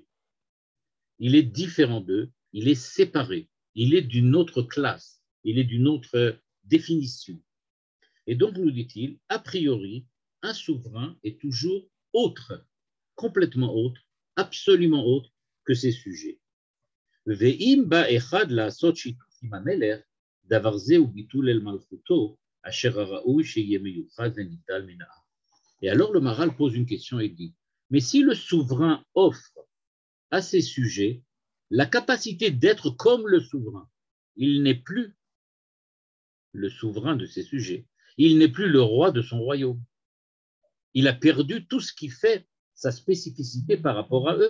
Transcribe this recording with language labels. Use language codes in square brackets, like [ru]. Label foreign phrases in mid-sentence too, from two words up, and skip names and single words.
[fr] Il est différent d'eux, il est séparé, il est d'une autre classe, il est d'une autre définition. Et donc, nous dit-il, a priori, un souverain est toujours autre, complètement autre, absolument autre que ses sujets. [he] ואם בא אחד לעשות שיתוף עם המלך, דבר זה הוא ביטול אל מלכותו, אשר הראוי שיהיה מיוחד ונטל מן העם. [fr] Et alors le Maharal pose une question et dit, mais si le souverain offre à ses sujets la capacité d'être comme le souverain, il n'est plus le souverain de ses sujets, il n'est plus le roi de son royaume. Il a perdu tout ce qui fait sa spécificité par rapport à eux.